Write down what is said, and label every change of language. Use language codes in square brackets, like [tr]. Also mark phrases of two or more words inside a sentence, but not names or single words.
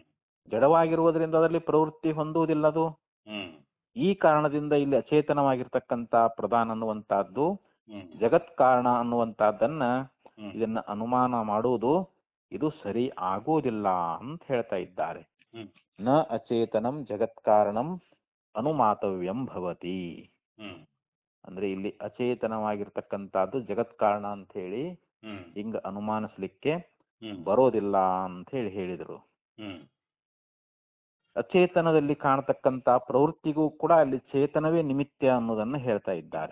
[kn] ಜಡವಾಗಿರುವುದರಿಂದ ಅದರಲ್ಲಿ ಪ್ರವೃತ್ತಿ ಹೊಂದುವುದಿಲ್ಲದು. ಹ್ಮ್ ಈ ಕಾರಣದಿಂದ ಇಲ್ಲಿ ಅಚೇತನವಾಗಿರ್ತಕ್ಕಂಥ ಪ್ರಧಾನ ಅನ್ನುವಂತಹದ್ದು ಹ್ಮ್ ಜಗತ್ ಕಾರಣ ಅನ್ನುವಂತಹದ್ದನ್ನ ಹ್ಮ್ ಇದನ್ನ ಅನುಮಾನ ಮಾಡುವುದು ಇದು ಸರಿ ಆಗುವುದಿಲ್ಲ ಅಂತ ಹೇಳ್ತಾ ಇದ್ದಾರೆ. ಹ್ಮ್ [sa] ನ ಅಚೇತನಂ ಜಗತ್ ಕಾರಣಂ ಅನುಮಾತವ್ಯಂ ಭವತಿ. ಹ್ಮ್ [kn] ಅಂದ್ರೆ ಇಲ್ಲಿ ಅಚೇತನವಾಗಿರ್ತಕ್ಕಂಥದ್ದು ಜಗತ್ ಕಾರಣ ಅಂತ ಹೇಳಿ ಹ್ಮ್ ಹಿಂಗ ಅನುಮಾನಿಸ್ಲಿಕ್ಕೆ ಹ್ಮ್ ಬರೋದಿಲ್ಲ ಅಂತ ಹೇಳಿ ಹೇಳಿದರು. ಹ್ಮ್ ಅಚೇತನದಲ್ಲಿ ಕಾಣತಕ್ಕಂತ ಪ್ರವೃತ್ತಿಗೂ ಕೂಡ ಅಲ್ಲಿ ಚೇತನವೇ ನಿಮಿತ್ತ ಅನ್ನೋದನ್ನ ಹೇಳ್ತಾ ಇದ್ದಾರೆ.